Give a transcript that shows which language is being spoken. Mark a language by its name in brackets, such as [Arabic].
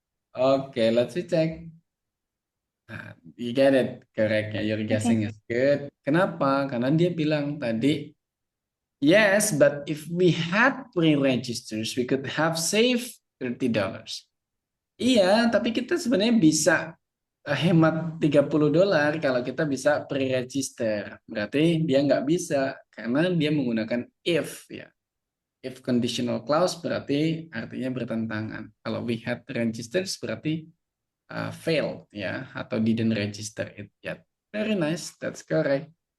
[English] Okay, let's check. You get it, correct ya. Your guessing is good. Kenapa? Karena dia bilang tadi, yes, but if we had pre-registers, we could have saved $30. [Indonesian] Iya, tapi kita sebenarnya bisa hemat $30 kalau kita bisa pre-register. Berarti dia nggak bisa karena dia menggunakan if ya. If conditional clause berarti artinya bertentangan. [English] Kalau we had registered berarti failed ya, atau didn't register it yet. Very nice, that's correct.